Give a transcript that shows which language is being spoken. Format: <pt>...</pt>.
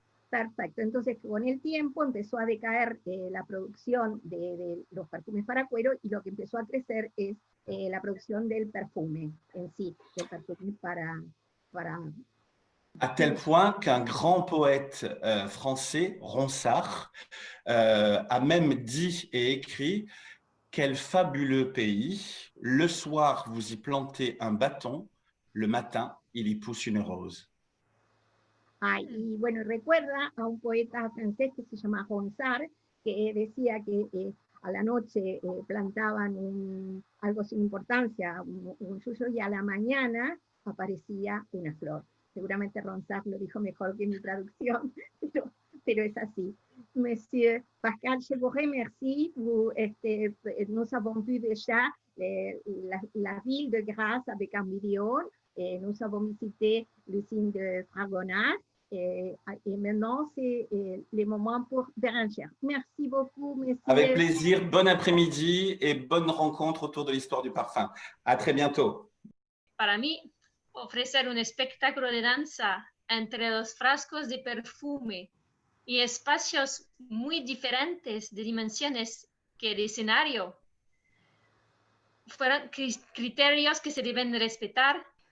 <es>Perfecto, entonces con el tiempo empezó a decaer la producción de los perfumes para cuero y lo que empezó a crecer es la producción del perfume en sí, del perfume para...</es> <fr>À tel point qu'un grand poète français, Ronsard, a même dit et écrit « Quel fabuleux pays, le soir vous y plantez un bâton, le matin il y pousse une rose ».</fr> <es>Y bueno, recuerda a un poeta francés que se llama Ronsard, que decía que a la noche plantaban algo sin importancia, un suyo, y a la mañana aparecía una flor. Seguramente Ronsard lo dijo mejor que mi traducción, pero es así.</es> <fr>Monsieur Pascal, je vous remercie. Nous avons vu déjà la ville de Grasse avec un vidéo. Nous avons visité l'usine de Fragonard. Et maintenant, c'est le moment pour Bérengère. Merci beaucoup, monsieur. Avec plaisir. Bon après-midi et bonne rencontre autour de l'histoire du parfum. À très bientôt.</fr> <es>Para mí, ofrecer un espectáculo de danza entre los frascos de perfume y espacios muy diferentes de dimensiones que el escenario fueron criterios que se deben respetar.</es>